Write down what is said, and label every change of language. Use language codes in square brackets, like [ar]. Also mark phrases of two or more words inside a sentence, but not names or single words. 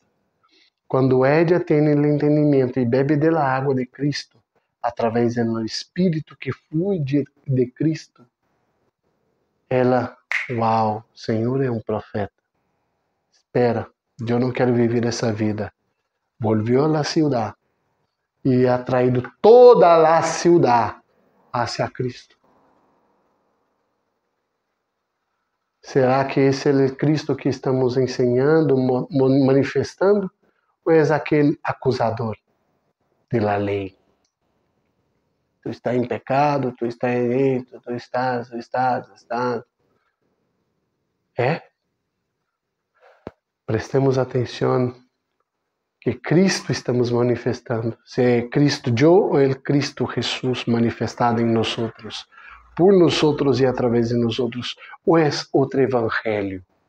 [pt] Quando ela tem o entendimento e bebe da água de Cristo, através do Espírito que flui de Cristo, ela, uau, Senhor é um profeta. Espera, eu não quero viver essa vida. [es] Volvió a la ciudad e ha traído toda a ciudad hacia Cristo. [pt] Será que esse é o Cristo que estamos ensinando, manifestando? Ou é aquele acusador da lei? Tu estás em pecado, tu estás em tu estás. É? Prestemos atenção que Cristo estamos manifestando. Se é Cristo eu ou é Cristo Jesus manifestado em nós, por nós e através de nós, ou é outro evangelho?